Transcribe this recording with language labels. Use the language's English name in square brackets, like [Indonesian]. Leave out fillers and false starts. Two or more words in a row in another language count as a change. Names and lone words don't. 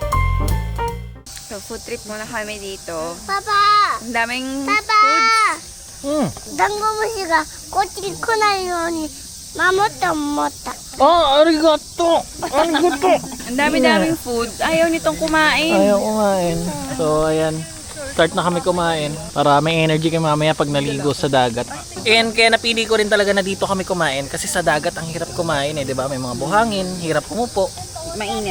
[Filipino] So [English] food trip [Filipino] muna kami dito. Papa! Ang daming Papa! foods. [Japanese] ダンゴムシがこっちに来ないように守って思った。 Oh, ありがとう ありがとう! [Filipino] Ang dami-daming food. Ayaw nitong kumain. Ayaw kumain. So, ayan. Start na kami kumain para may energy kayo mamaya pag naligo sa dagat. And kaya napili ko rin talaga na dito kami kumain kasi sa dagat ang hirap kumain eh, 'di ba? May mga buhangin, hirap umupo. Mainit.